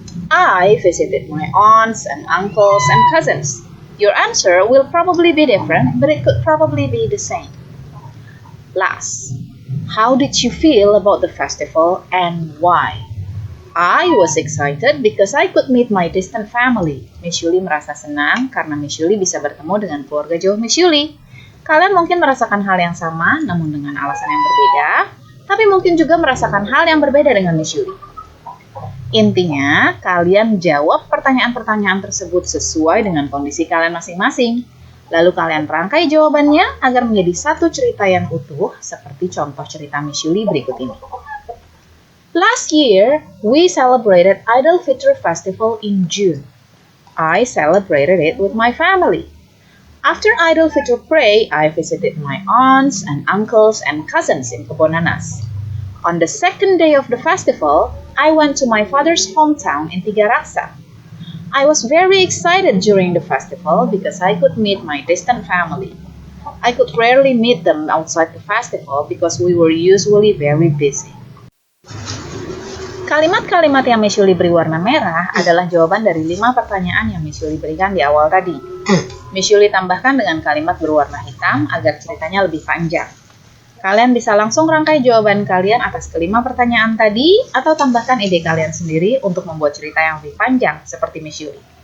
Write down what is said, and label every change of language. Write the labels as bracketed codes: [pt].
[en] I visited my aunts and uncles and cousins. Your answer will probably be different, but it could probably be the same. Last, how did you feel about the festival and why? I was excited because I could meet my distant family. [id] Miss Yuli merasa senang karena Miss Yuli bisa bertemu dengan keluarga jauh Miss Yuli. Kalian mungkin merasakan hal yang sama, namun dengan alasan yang berbeda, tapi mungkin juga merasakan hal yang berbeda dengan Miss Yuli. Intinya, kalian jawab pertanyaan-pertanyaan tersebut sesuai dengan kondisi kalian masing-masing. Lalu kalian rangkai jawabannya agar menjadi satu cerita yang utuh, seperti contoh cerita Miss Yuli berikut ini. [en] Last year, we celebrated Idul Fitri Festival in June. I celebrated it with my family. After Idul Fitri prayer, I visited my aunts and uncles and cousins in Kebonanas. On the second day of the festival, I went to my father's hometown in Tiga Raksa. I was very excited during the festival because I could meet my distant family. I could rarely meet them outside the festival because we were usually very busy. [id] Kalimat-kalimat yang Miss Yuli beri warna merah adalah jawaban dari 5 pertanyaan yang Miss Yuli berikan di awal tadi. Miss Yuli tambahkan dengan kalimat berwarna hitam agar ceritanya lebih panjang. Kalian bisa langsung rangkai jawaban kalian atas kelima pertanyaan tadi atau tambahkan ide kalian sendiri untuk membuat cerita yang lebih panjang seperti Miss Yuli.